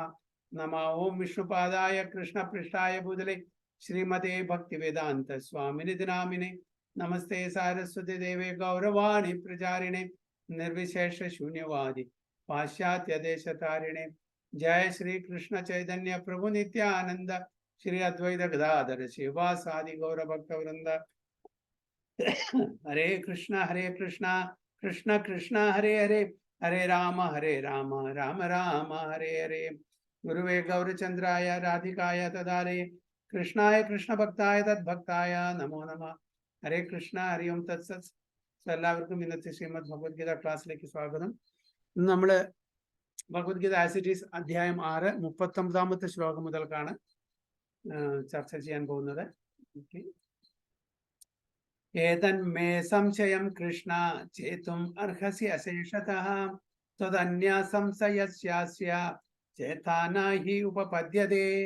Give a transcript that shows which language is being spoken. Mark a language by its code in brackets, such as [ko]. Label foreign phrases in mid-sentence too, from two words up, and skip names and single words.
[sa] नमः ओं विष्णुपादाय कृष्णपृष्ठाय भूतले श्रीमते भक्तिवेदान्त स्वामिनिधि नामिने नमस्ते सारस्वती देवे गौरवाणी प्रचारिणे निर्विशेष शून्यवादी पाश्चात्य देशतारिणे। जय श्री कृष्ण चैतन्य प्रभु नित्यानंद श्री अद्वैत गदाधर शिवासादि गौर भक्त वृंद। हरे कृष्णा कृष्ण कृष्ण हरे हरे हरे राम राम राम हरे हरे। गुरुवे गौरचंद्राय राधिकाय तदारे कृष्णाय कृष्ण भक्ताय तद्भक्ताय नमो नमः। हरे कृष्ण हरि ओम तत्सत्। [ml] എല്ലാവർക്കും ഇന്നത്തെ ശ്രീമദ് ഭഗവത്ഗീത ക്ലാസ്സിലേക്ക് സ്വാഗതം. ഇന്ന് നമ്മൾ ഭഗവത്ഗീത ആസ് ഇറ്റ് ഈസ് അധ്യായം 6 39ാമത്തെ ശ്ലോകം മുതൽക്കാണ് ചർച്ച ചെയ്യാൻ പോകുന്നത്. [sa] ഏതന്മേ സംശയം കൃഷ്ണ ചേതും അർഹസി അശേഷതഃ തദന്യ സംശയസ്യാസ്യ ചേതാനാഹി ഉപപദ്യതേ.